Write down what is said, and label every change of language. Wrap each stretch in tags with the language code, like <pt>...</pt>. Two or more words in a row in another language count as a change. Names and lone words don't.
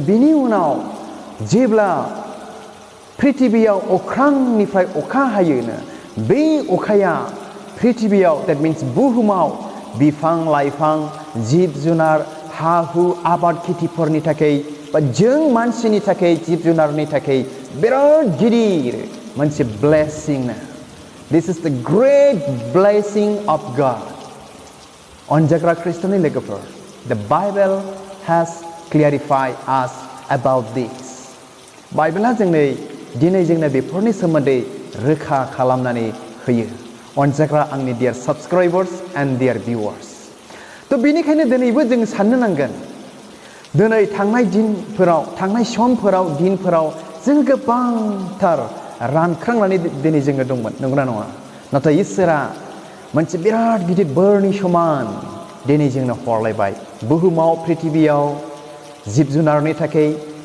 <brx>बेनि उनाव जेब्ला पृथिबियाव अख्रांनिफ्राय अखा हायोनो बे अखाया पृथिबियाव</brx> <en>that means</en> <brx>बुहुमाव बिफां लाइफां जिब जुनार हा हु आबाद खेथिफोरनि थाखाय बा जों मानसिनि थाखाय जिब जुनारनि थाखाय बिराद गिदिर मोनसे ब्लेसिं</brx> <en>this is the great blessing of God</en> <brx>अनजाग्रा ख्रिस्ट'नि लोगोफोर</brx> <en>The Bible has clarified us about this.</en> <brx>बाइबेला दिनै जोंनो बेफोरनि सोमोन्दै रोखा खालामनानै होयो अनजाग्रा आंनि</brx> <en>dear subscribers and dear viewers.</en> <brx>तो बेनिखायनो दिनैबो जों साननो नांगोन दिनै थांनाय दिनफोराव जों गोबांथार रानख्रांनानै दिनै जोङो दंमोन नंगौना नङा नाथाय इसोरा मोनसे बिराद गिदिर बोरनि समान दिनै जोंनो हरलायबाय बुहुमाव पृथिबियाव जिब जुनारनि थाखाय</brx>